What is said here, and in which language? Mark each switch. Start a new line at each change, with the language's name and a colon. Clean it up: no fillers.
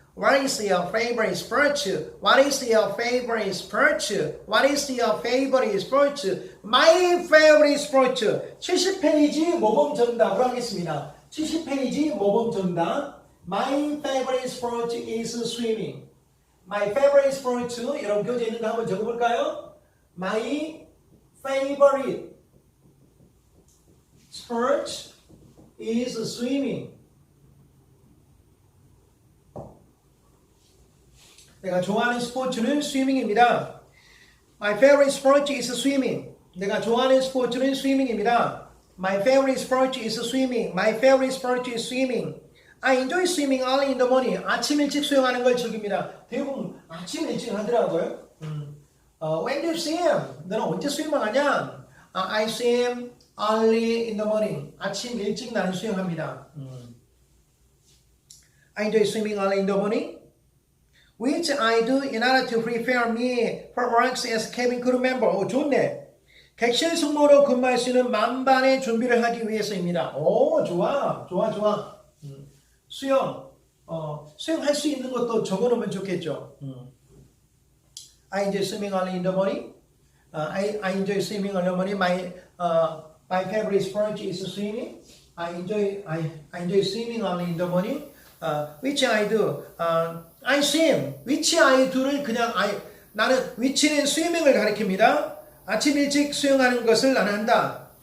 English: What is your favorite sport? What is your favorite sport? What is your favorite sport? My favorite sport.
Korean: 70페이지 모범 정답으로 하겠습니다. 70페이지 모범 정답.
English: My favorite sport is swimming. My favorite sport.
Korean: 여러분 교재에 있는 거 한번 적어볼까요?
English: My favorite sport is swimming.
Korean: 내가 좋아하는 스포츠는 스위밍입니다.
English: My favorite sport is swimming.
Korean: 내가 좋아하는 스포츠는 스위밍입니다.
English: My favorite sport is swimming. My favorite sport is swimming. I enjoy swimming early in the morning.
Korean: 아침 일찍 수영하는 걸 즐깁니다. 대부분 아침 일찍 하더라고요.
English: When do you swim?
Korean: 너는 언제 수영을 하냐?
English: I swim early in the morning.
Korean: 아침 일찍 나는 수영합니다.
English: I enjoy swimming early in the morning. Which I do in order to prepare me for work as cabin crew member.
Korean: 오, 좋네. 객실 승무원으로 근무할 수 있는 만반의 준비를 하기 위해서입니다. 오, 좋아. 수영할 수 있는 것도 적어놓으면 좋겠죠.
English: I enjoy swimming early in the morning. I enjoy swimming early in the morning. My favorite sport is swimming. I enjoy swimming early in the morning. Which I do? I swim. Which I do
Korean: 를 그냥 나는 which는 swimming을 가리킵니다. 아침 일찍 수영하는 것을 나는 한다.